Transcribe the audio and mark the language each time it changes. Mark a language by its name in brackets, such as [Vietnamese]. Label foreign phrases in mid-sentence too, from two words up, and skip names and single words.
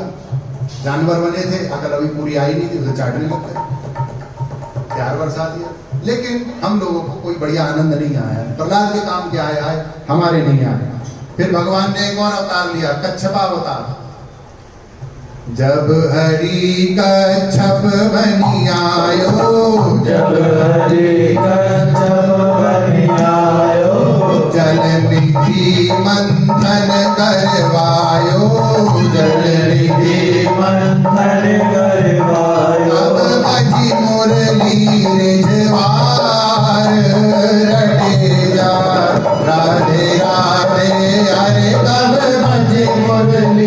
[Hindi] जानवर बने थे, अकल अभी पूरी आई नहीं थी, उसे चाटने लग गए, 4 वर्ष आ दिया। लेकिन हम लोगों को कोई बढ़िया आनंद नहीं आया। प्रहलाद के काम क्या आए, हमारे नहीं आए। फिर भगवान ने एक और अवतार लिया, कच्छपा अवतार। [Braj] जब हरि कच्छप बनि आयो, जब हरि कच्छप बनि आयो, जल निधि मंथन करवायो, जल निधि मंथन करवायो। अब बजी मुरली रिझवार, रटे जा राधे राधे, अरे कब बजी मुरली